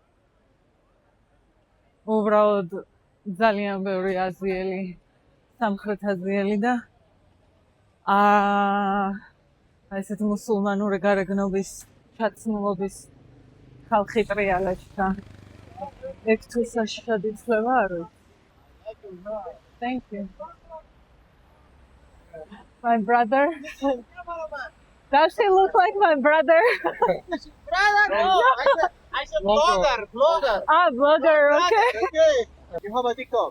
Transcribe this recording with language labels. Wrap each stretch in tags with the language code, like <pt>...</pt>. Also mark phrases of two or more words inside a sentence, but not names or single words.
<ka>უბრალოდ ძალიან ბევრი აზიელი, სამხრეთ აზიელი და ესეთ მუსულმანური გარეგნობის ჩაცმულობის ხალხი ტრიალებს და ეგ თუ საშიში იცლება არ ვიცი.</ka> <en>Thank you. My brother. Does he look like my brother? brother no I said blogger Blogger, okay. okay you have a TikTok</en>